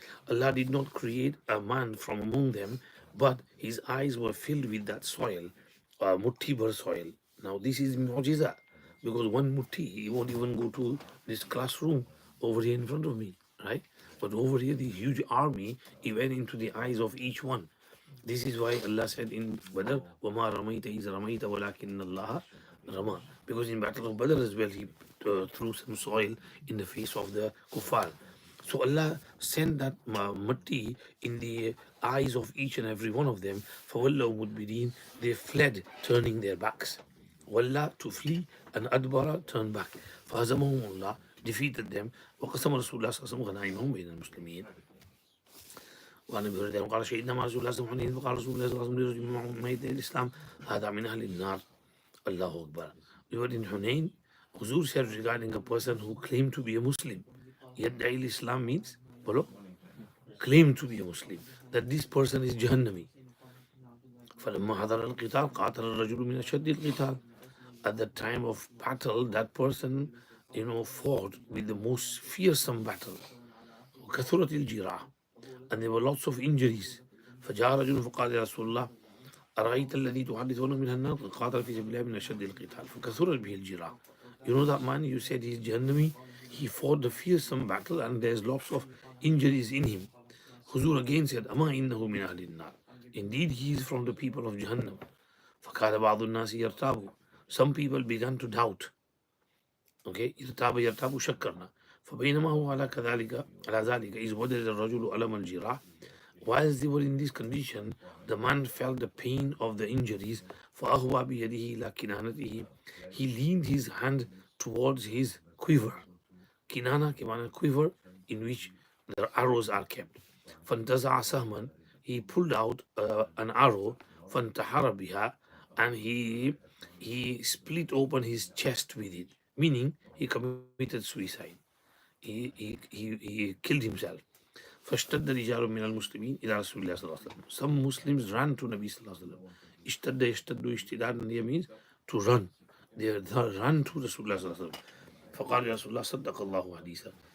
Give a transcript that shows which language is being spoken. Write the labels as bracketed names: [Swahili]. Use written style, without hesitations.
[English] Allah did not create a man from among them, but his eyes were filled with that soil, muttibar soil. Now this is mu'jiza, because one mutti, he won't even go to this classroom over here in front of me, right? But over here, the huge army, he went into the eyes of each one. This is why Allah said in Badr, [Arabic] وَمَا رَمَيْتَ إِذْ رَمَيْتَ وَلَكِنَّ اللَّهَ رَمَى. [English] Because in Battle of Badr as well, he threw some soil in the face of the kuffar. So Allah sent that matti in the eyes of each and every one of them. [Arabic] فَوَلَّوْا مُدْبِرِينَ, [English] they fled, turning their backs. Walla, to flee, and adbara, turn back. [Arabic] فَهَزَمَهُمُ اللَّهُ, [English] defeated them. [Arabic] وَقَسَمَ رَسُولُ اللَّهِ صَلَّى اللَّهُ عَلَيْهِ وَسَلَّمَ بَيْنَ الْمُسْلِمِينَ. وعن ابي هريره قال شهدنا مع رسول الله صلى الله عليه وسلم فقال رسول الله صلى الله عليه وسلم لرجل ميت الاسلام هذا من اهل النار. [English] Allahu Akbar. We were in Hunayn. Huzur said regarding a person who claimed to be a Muslim. Yadda'i Islam means, bolo, claim to be a Muslim. That this person is Jahannami. [Arabic] فلما حضر القتال قاتل الرجل من أشد القتال. [English] At the time of battle, that person, fought with the most fearsome battle. [Arabic] وكثرت الجراح. [English] And there were lots of injuries. [Arabic] فجاء رجل فقال يا رسول الله أرأيت الذي تحدثون من النار قاتل في سبيل الله من أشد القتال فكثرت به الجراح. [English] You know that man, you said he's Jahannami, he fought the fearsome battle and there's lots of injuries in him. Huzur again said, [Arabic] أما إنه من أهل النار. [English] Indeed, he is from the people of Jahannam. [Arabic] فقال بعض الناس يرتابوا. [English] Some people began to doubt. [Arabic] Okay, يرتاب شكرنا. فبينما هو على ذلك إذ وجد الرجل ألم الجراح. [English] Whilst they were in this condition, the man felt the pain of the injuries. [Arabic] فأهوى بيده إلى كنانته. [English] He leaned his hand towards his quiver. Kinana kimana quiver in which the arrows are kept. [Arabic] فانتزع سهما. [English] He pulled out an arrow. [Arabic] فانتحر بها. [English] And he split open his chest with it. Meaning he committed suicide. He killed himself. [Arabic] فاشتد رجال من المسلمين إلى رسول الله صلى الله عليه وسلم. [English] Some Muslims ran to Nabi صلى الله عليه وسلم. [Arabic] اشتد يشتد اشتداد [English] means to run. They ran to Rasul [Arabic] الله صلى الله عليه وسلم. فقال يا رسول الله صدق الله حديثا.